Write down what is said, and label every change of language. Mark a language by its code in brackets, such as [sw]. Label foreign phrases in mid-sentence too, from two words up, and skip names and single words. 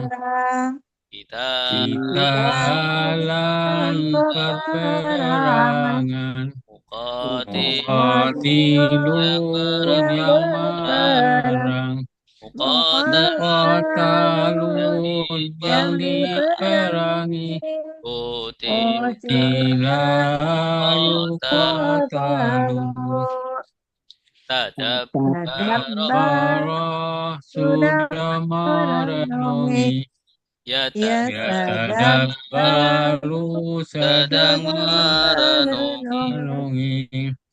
[id] Kita dalam perperangan. Muqatilun yang menyerang. Muqatalun yang diperangi. [ar] قتل يقاتل. [id] Tadabbara sudah merenungi. Yatadabbaru sedang merenungi.